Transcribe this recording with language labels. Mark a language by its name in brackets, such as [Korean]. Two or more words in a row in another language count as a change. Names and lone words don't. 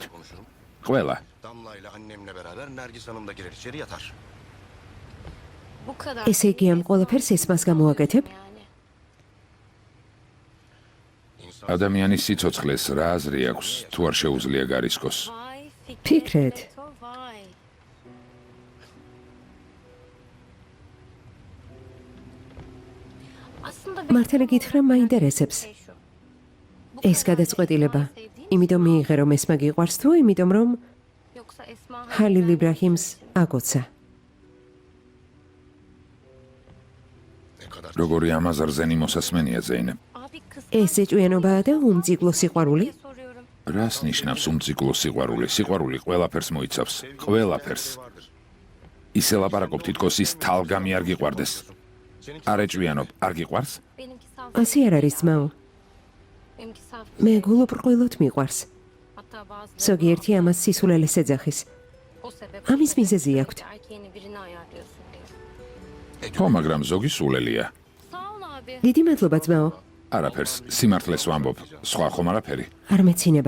[Georgian] ყველა. ესე იგი ამ ყველაფერს ესმას გამოაკეთებ? ადამიანის სიცოცხლეს რა აზრი აქვს, თუ არ შეუძლია გარისკოს? [Turkish] Fikret. Vay. Aslında [Georgian] მართალი გითხრა, მაინტერესებს. ეს გადაწყვეტილება. იმიტომ მიიღე, რომ ესმა გიყვარს თუ იმიტომ რომ [Turkish] yoksa Esma [Georgian] ჰალილ იბრაჰიმს აკოცა. როგორი ამაზრზენი მოსასმენია ზეინებ. [Turkish] abi kız [Georgian] ეს ეჭვიანობაა და უმციკლო სიყვარული? [Turkish] soruyorum. [Georgian] რას ნიშნავს უმციკლო სიყვარული? სიყვარული ყველაფერს მოიცავს, ყველაფერს. ისე ლაპარაკობ თითქოს ის თალგამი არ გიყვარდეს. არ ეჭვიანობ, არ გიყვარს? [Turkish] Benimki saf. [Georgian] ასე არ არის ძმაო. [Turkish] Benimki saf. [Georgian] მე გულუბრყვილოდ მიყვარს. [Turkish] Hatta bazıları [Georgian] ზოგიერთი ამას სისულელეს ეძახის. [Turkish] o sebep. [Georgian] ამის მიზეზი აქვს. [Turkish] Erkeğini birini ayarlıyorsun diyor. [Georgian] ხო, მაგრამ ზოგი სულელია. [Turkish] Sağ ol abi. [Georgian] დიდი მადლობა ძმაო. არაფერს, სიმართლეს ვამბობ. სხვა ხომ არაფერი. არ მეცინება.